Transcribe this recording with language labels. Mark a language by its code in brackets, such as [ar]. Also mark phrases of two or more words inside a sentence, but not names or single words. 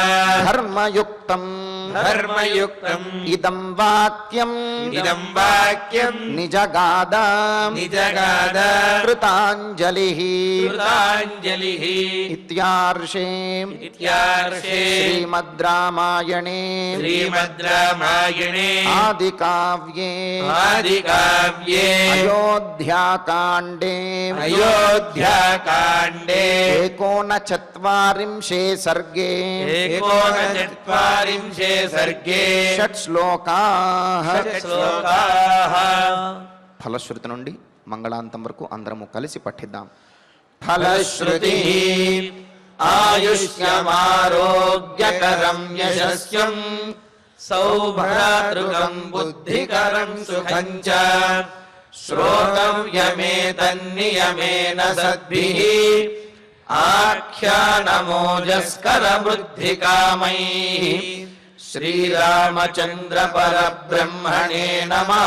[sa] धर्मयुक्तम् इदं वाक्यम् निजगाद कृताञ्जलिः इत्यार्षे श्रीमद् रामायणे आदिकाव्ये अयोध्याकाण्डे 39 सर्गे 39 सर्गे షట్శ్లోకాః శ్లోకాః [te] ఫలశ్రుతి నుండి మంగళాంతం వరకు అందరము కలిసి పఠిద్దాం. [sa] ఫలశ్రుతి ఆయుష్యమారోగ్యకరం యశస్వం సౌభ్రాతృకం బుద్ధికరం సుఖం చ శ్రోతవ్యమేతన్నియమేన సద్భిః ఆఖ్యానమోజస్కరబుద్ధికామైః శ్రీరామచంద్ర పరబ్రహ్మణే నమః.